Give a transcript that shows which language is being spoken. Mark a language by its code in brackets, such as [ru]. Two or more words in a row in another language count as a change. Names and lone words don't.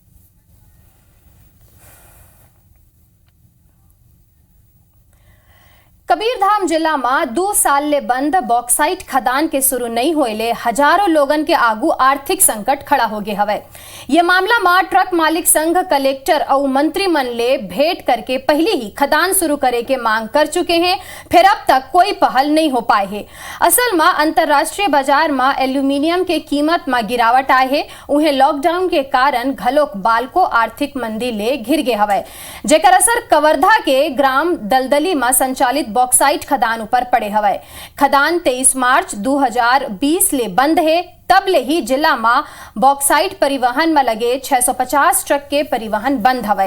[hne] कबीरधाम जिला में 2 साल ले बंद बॉक्साइट खदान के शुरू नहीं होले हजारों लोगन के आगू आर्थिक संकट खड़ा हो गए हवे। ये मामला में ट्रक मालिक संघ कलेक्टर और मंत्री मन ले भेंट करके पहले ही खदान शुरू करे के मांग कर चुके हैं, फिर अब तक कोई पहल नहीं हो पाए है। असल में अंतरराष्ट्रीय बाजार में एल्यूमिनियम के कीमत में गिरावट आए है, उन्हें लॉकडाउन के कारण घलोक बालको आर्थिक मंदी ले घिर गए हवे, जेकर असर कवर्धा के ग्राम दलदली में संचालित बॉक्साइट खदान ऊपर पड़े हवे। खदान 23 मार्च 2020 ले बंद है, तब ले ही जिला में बॉक्साइट परिवहन में लगे 650 ट्रक के परिवहन बंद हवे।